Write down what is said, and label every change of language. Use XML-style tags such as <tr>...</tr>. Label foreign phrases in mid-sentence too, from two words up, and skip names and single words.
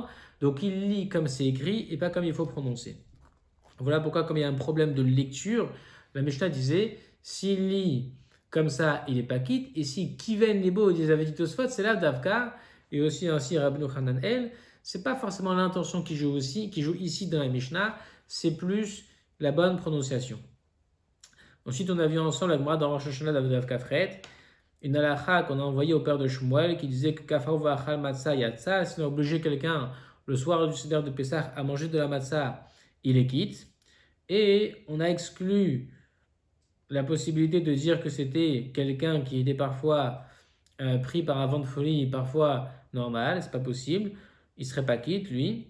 <fr>Donc il lit comme c'est écrit et pas comme il faut prononcer. Voilà pourquoi, comme il y a un problème de lecture, la Mishnah disait, s'il lit comme ça, il n'est pas quitte, et si Kiven Nebo des avait dit Tosfot, c'est là Davka, et aussi ainsi Rabbeinu Hananel, c'est pas forcément l'intention qui joue ici dans la Mishnah, c'est plus la bonne prononciation. Ensuite, on a vu ensemble la Gemara dans Rosh Hashanah Davka Fret, une halakha qu'on a envoyée au père de Shmuel qui disait que</fr> <he>כפאו ואכל מצה יצא,</he> <fr>si on a obligé quelqu'un le soir du Seder de Pessah à manger de la matzah, il est quitte. Et on a exclu la possibilité de dire que c'était quelqu'un qui était parfois pris par un vent de folie, parfois normal, c'est pas possible, il serait pas quitte lui.</fr>